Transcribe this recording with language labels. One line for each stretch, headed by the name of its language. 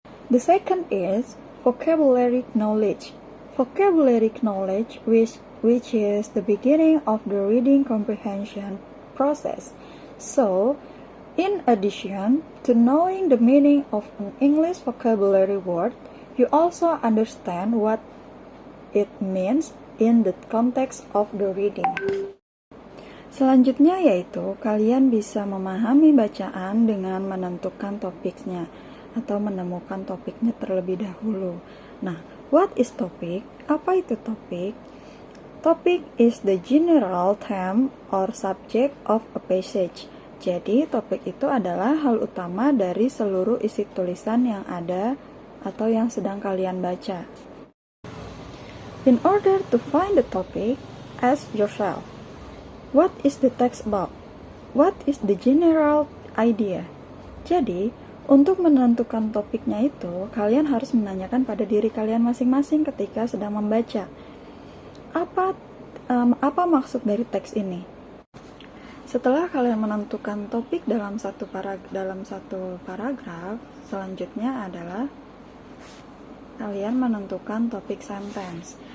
English: The second is vocabulary knowledge. Vocabulary knowledge, which is the beginning of the reading comprehension process. So, in addition to knowing the meaning of an English vocabulary word, you also understand what it means in the context of the reading.
Indonesian: Selanjutnya yaitu kalian bisa memahami bacaan dengan menentukan topiknya atau menemukan topiknya terlebih dahulu. Nah,
English: what is topic?
Indonesian: Apa itu topik?
English: Topic is the general theme or subject of a passage.
Indonesian: Jadi, topik itu adalah hal utama dari seluruh isi tulisan yang ada atau yang sedang kalian baca.
English: In order to find the topic, ask yourself, what is the text about? What is the general idea?
Indonesian: Jadi, untuk menentukan topiknya itu, kalian harus menanyakan pada diri kalian masing-masing ketika sedang membaca. Apa maksud dari teks ini? Setelah kalian menentukan topik dalam satu paragraf, selanjutnya adalah kalian menentukan topik sentence.